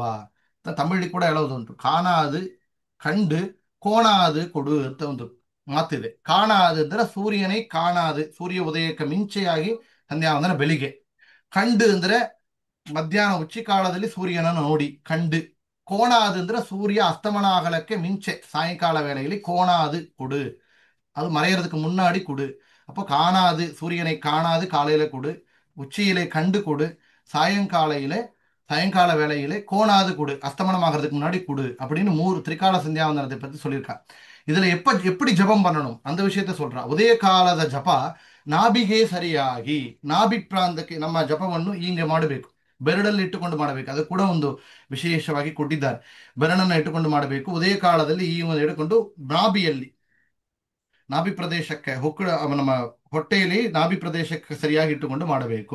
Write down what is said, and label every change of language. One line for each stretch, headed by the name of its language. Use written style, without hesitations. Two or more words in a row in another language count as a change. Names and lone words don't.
Kannada: ತಮಿಳಿ ಕೂಡ ಹೇಳೋದುಂಟು,
Tamil: காணாது கண்டு கோணாது கொடு
Kannada: ಅಂತ ಒಂದು ಮಾತಿದೆ. ಕಾಣಾದು ಅಂದ್ರೆ ಸೂರ್ಯನೇ ಕಾಣಾದು, ಸೂರ್ಯ ಉದಯಕ್ಕೆ ಮಿಂಚೆಯಾಗಿ ಸಂಧ್ಯಾವಂದನ ಬೆಳಿಗ್ಗೆ. ಕಂಡು ಅಂದ್ರೆ ಮಧ್ಯಾಹ್ನ ಉಚ್ಚಿಕಾಲದಲ್ಲಿ ಸೂರ್ಯನನ್ನು ನೋಡಿ ಕಂಡು. ಕೋಣಾದು ಅಂದ್ರೆ ಸೂರ್ಯ ಅಸ್ತಮನ ಆಗಲಕ್ಕೆ ಮಿಂಚೆ ಸಾಯಂಕಾಲ ವೇಳೆಯಲ್ಲಿ
Tamil: கோணாது கொடு, அது மறையறதுக்கு முன்னாடி கொடு. அப்போ காணாது, சூரியனை காணாது காலையில கொடு, உச்சியிலே கண்டு கொடு, சாயங்கால வேளையிலே கோணாது கொடு, அஸ்தமனம் ஆகிறதுக்கு முன்னாடி கொடு அப்படின்னு 3 திரிகால சந்தியாவந்தனத்தை பத்தி சொல்லியிருக்கா. இதுல எப்படி ஜபம் பண்ணணும் அந்த விஷயத்த சொல்றா.
Kannada: ಉದಯ ಕಾಲದ ಜಪ ನಾಭಿಗೆ ಸರಿಯಾಗಿ, ನಾಭಿ ಪ್ರಾಂತಕ್ಕೆ ನಮ್ಮ ಜಪವನ್ನು ಹೀಗೆ ಮಾಡಬೇಕು, ಬೆರಳಲ್ಲಿ ಇಟ್ಟುಕೊಂಡು ಮಾಡಬೇಕು. ಅದು ಕೂಡ ಒಂದು ವಿಶೇಷವಾಗಿ ಕೊಟ್ಟಿದ್ದಾರೆ. ಬೆರಳನ್ನು ಇಟ್ಟುಕೊಂಡು ಮಾಡಬೇಕು. ಉದಯ ಕಾಲದಲ್ಲಿ ಈ ಒಂದು ಇಟ್ಟುಕೊಂಡು ನಾಭಿ ಪ್ರದೇಶಕ್ಕೆ ನಮ್ಮ ಹೊಟ್ಟೆಯಲ್ಲಿ ನಾಭಿ ಪ್ರದೇಶಕ್ಕೆ ಸರಿಯಾಗಿ ಇಟ್ಟುಕೊಂಡು ಮಾಡಬೇಕು.